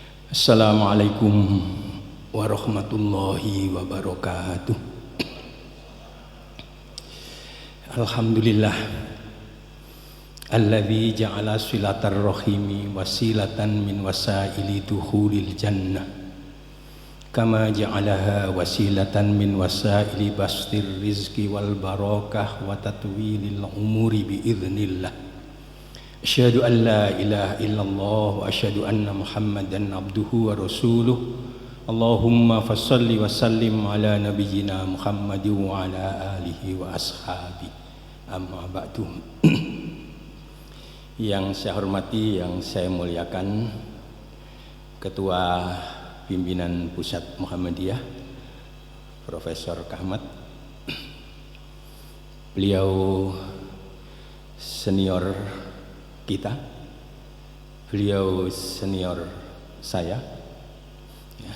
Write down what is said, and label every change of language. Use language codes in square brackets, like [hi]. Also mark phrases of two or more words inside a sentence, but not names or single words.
[ar] السلام عليكم ورحمة الله وبركاته. الحمد لله الذي جعل صلة الرحم وسيلة من وسائل دخول الجنة كما جعلها وسيلة من وسائل بسط الرزق والبركة وتطويل العمر بإذن الله. أشهد أن لا إله إلا الله وأشهد أن محمدا عبده ورسوله. اللهم فصل وسلم على نبينا محمد وعلى آله وأصحابه. أما بعد. [id] Yang saya hormati, yang saya muliakan Ketua Pimpinan Pusat Muhammadiyah Profesor Kahmat. Beliau senior kita, beliau senior saya ya.